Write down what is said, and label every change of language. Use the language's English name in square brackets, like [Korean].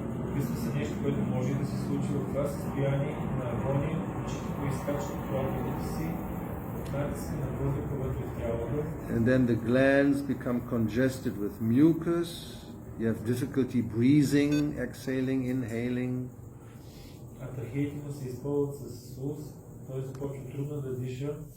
[Bulgarian] Описва се нещо, което може да се случи в това състояние на агония, очите изкачат плавните си, натиска на въздуха вътре в тялото. [English] And then the glands become congested with mucus. You have difficulty breathing, exhaling, inhaling. [Bulgarian] А трахеите му се изпълват с слуз, той започва трудно да диша.